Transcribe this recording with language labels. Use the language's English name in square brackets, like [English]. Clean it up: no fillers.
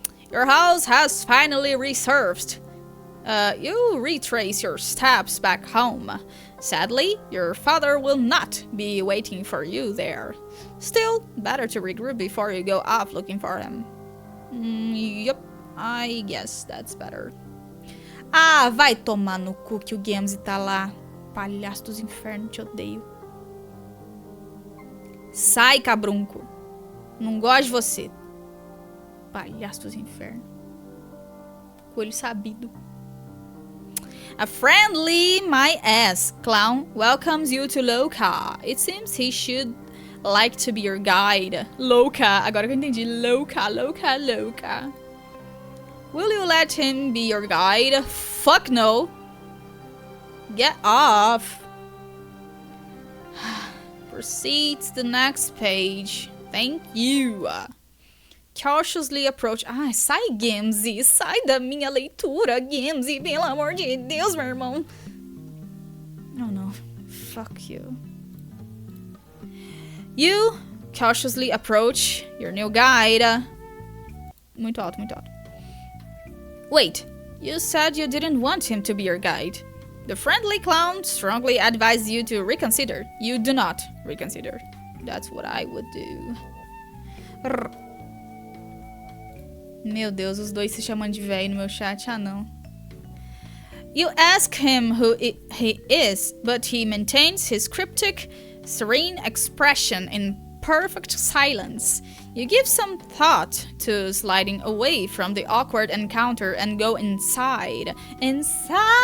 [English] Your house has finally resurfaced. You retrace your steps back home. Sadly, your father will not be waiting for you there. Still, better to regroup before you go off looking for him. Yup, I guess that's better. [Portuguese] Ah, vai tomar no cu que o Gamze tá lá. Palhaço dos infernos, te odeio. Sai, cabrunco. Não gosto de você. Palhaço dos infernos. Coelho sabido. [English] A friendly my ass clown welcomes you to Loka. It seems he should like to be your guide. Loka. [Portuguese] Agora que eu entendi. [English] Loka, Loka, Loka. Will you let him be your guide? Fuck no. Get off. Proceed to the next page. Thank you. Cautiously approach... [Portuguese] Ai, sai, Gamze. Sai da minha leitura, Gamze. Pelo amor de Deus, meu irmão. [English] Oh, no. Fuck you. You cautiously approach your new guide. [Portuguese] Muito alto, muito alto. [English] Wait, you said you didn't want him to be your guide. The friendly clown strongly advised you to reconsider. You do not reconsider. That's what I would do. [Portuguese] Meu Deus, os dois se chamando de véio no meu chat. Ah, não. [English] You ask him who he is, but he maintains his cryptic, serene expression in perfect silence. You give some thought to sliding away from the awkward encounter and go inside. Inside!